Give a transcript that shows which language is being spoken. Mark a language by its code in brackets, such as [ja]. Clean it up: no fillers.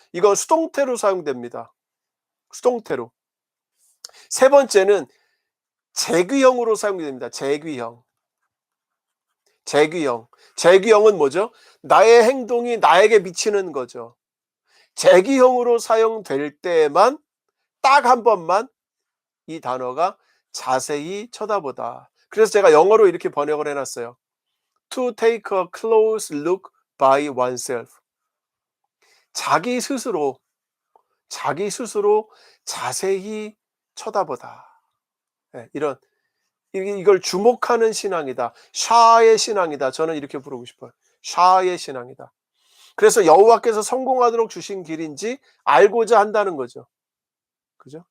[ko] 이거 수동태로 사용됩니다. 수동태로. 세 번째는 재귀형으로 사용이 됩니다. 재귀형. 재귀형. 재귀형은 뭐죠? 나의 행동이 나에게 미치는 거죠. 재귀형으로 사용될 때만 딱 한 번만 이 단어가 자세히 쳐다보다. 그래서 제가 영어로 이렇게 번역을 해놨어요. [en] To take a close look by oneself. [ko] 자기 스스로 자세히 쳐다보다. 네, 이걸 주목하는 신앙이다. 샤의 신앙이다. 저는 이렇게 부르고 싶어요. 샤의 신앙이다. 그래서 여호와께서 성공하도록 주신 길인지 알고자 한다는 거죠. 그죠?